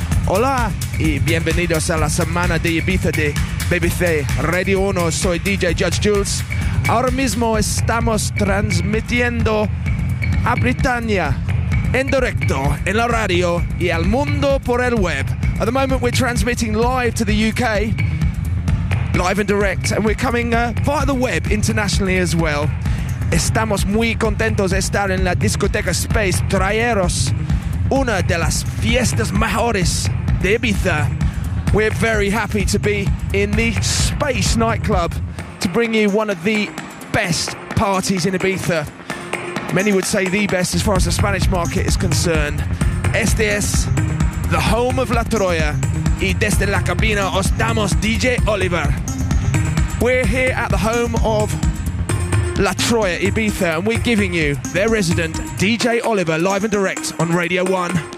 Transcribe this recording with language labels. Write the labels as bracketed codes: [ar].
[es] Hola y bienvenidos a la semana de Ibiza de BBC Radio 1. Soy DJ Judge Jules. Ahora mismo estamos transmitiendo a Britannia en directo en la radio y al mundo por el web. [en] At the moment, we're transmitting live to the UK, live and direct, and we're coming via the web internationally as well. [es] Estamos muy contentos de estar en la discoteca Space, traeros una de las fiestas mejores de Ibiza. [en] We're very happy to be in the Space nightclub to bring you one of the best parties in Ibiza. Many would say the best as far as the Spanish market is concerned. [es] Este es [en] the home of La Troya. [es] Y desde la cabina os damos DJ Oliver. [en] We're here at the home of La Troya, Ibiza, and we're giving you their resident, DJ Oliver, live and direct on Radio 1.